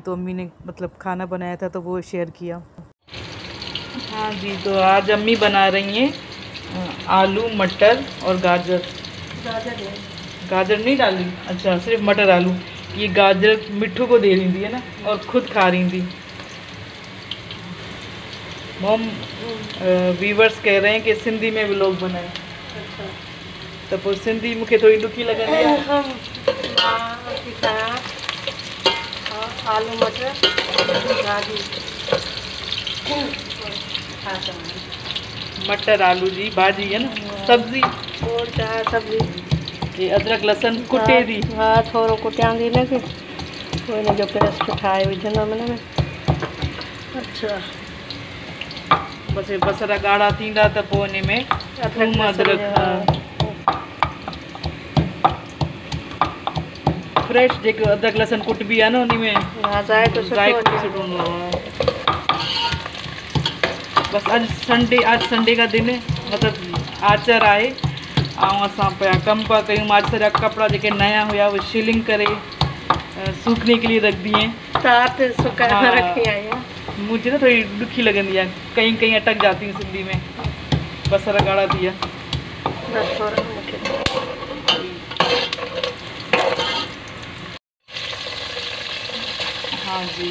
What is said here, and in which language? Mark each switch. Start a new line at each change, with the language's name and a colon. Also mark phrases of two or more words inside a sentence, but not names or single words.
Hindi: तो अम्मी ने मतलब खाना बनाया था तो वो शेयर किया। हाँ जी, तो आज अम्मी बना रही हैं आलू मटर और गाजर। गाजर नहीं डाली, अच्छा सिर्फ मटर आलू। ये गाजर मिट्ठू को दे रही थी है ना, और खुद खा रही थी।
English: mom viewers
Hindi: कह रहे हैं कि सिंधी में व्लॉग बनाए, तो
Sindhi: पोइ सिंधी मूंखे थोड़ी ॾुखी लॻंदी आहे। आलू मटर भाॼी मटर आलू जी भाॼी
Hindi: है ना,
Sindhi: सब्जी
Hindi: और चाहे सब्जी।
Sindhi: ये अदरक लहसुन कुटे थी। हाँ थोरो कुटियां थी हिनखे, पोइ हिनजो पेस्ट ठाहे विझंदमि हिन में। अच्छा बस ये बसर ॻाढ़ा थींदा त पोइ हिन में थूम अदरक फ्रेश जेको अदरक लहसुन कुटबी आहे न उन में जायको सुठो हूंदो आहे।
Hindi: बस आज संडे का दिन है,
Sindhi: मतलब आचर आहे ऐं असां पिया कमु पिया कयूं। मां अॼु सॼा कपिड़ा जेके नया हुया उहे शीलिंग करे
Hindi: सूखने के लिए रख दिए। मुझे ना थोड़ी दुखी लगंदी है, कहीं कहीं अटक जाती हूँ सिंधी में।
Sindhi: बसर गाढ़ा दिया
Hindi: हाँ जी।